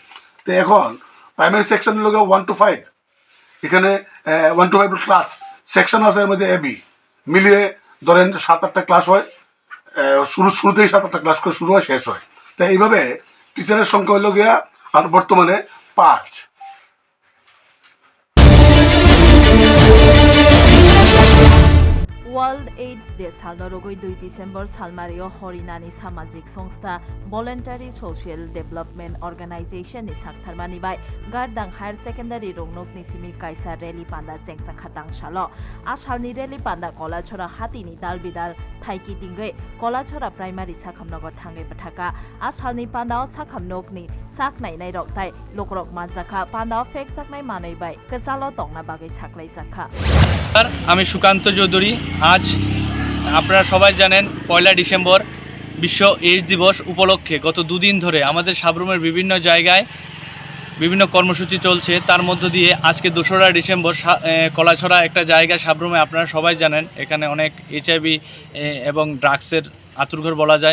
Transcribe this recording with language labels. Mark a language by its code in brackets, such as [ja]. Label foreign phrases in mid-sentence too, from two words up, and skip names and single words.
[bn] তো এখন প্রাইমারি সেকশনের লোক 1 to 5, এখানে 1 to 5 ক্লাস সেকশন আছে, এর মধ্যে এবি মিলিয়ে ধরেন 7-8টা ক্লাস হয়। শুরুতেই 7-8টা ক্লাস করে শুরু হয়, শেষ হয়। তাই এইভাবে টিচারের সংখ্যা হইল গিয়া আর বর্তমানে 5। [trp] वर्ल्ड एड्स डे सालनरगै 2 डिसेम्बर सालमारियो हरिनानी सामाजिक संस्था भलेन्टारि सोशियल डेभलपमेन्ट अर्गानाइजेशन नि साक्थारमानि बाय गारदां [en] Higher Secondary [trp] रोंनोकनि सिमि काइसा रेली पान्दा जेंसा खातां सालो आसालनि रेली पान्दा कलाछरा हातिनि दाल बिदाल थाइकी दिंगै कलाछरा प्राइमारि साखामनगर थांगै बथाका आसालनि पान्दाव साखामनोकनि साकनायनाय रक्ताय लोकरक मानजाखा पान्दाव फेक साकनाय मानै बाय कसालो तंगना बागै साकलाय जाखा। [bn] আমি সুকান্ত চৌধুরী। আজ আপনারা সবাই জানেন 1 ডিসেম্বর বিশ্ব এইডস দিবস উপলক্ষে গত দুদিন ধরে আমাদের সাবরুমের বিভিন্ন জায়গায় বিভিন্ন কর্মসূচি চলছে। তার মধ্য দিয়ে আজকে 2রা ডিসেম্বর কলাছড়া একটা জায়গা সাবরুমে, আপনারা সবাই জানেন এখানে অনেক এইচআইভি এবং ড্রাগসের আতুরঘর বলা যায়।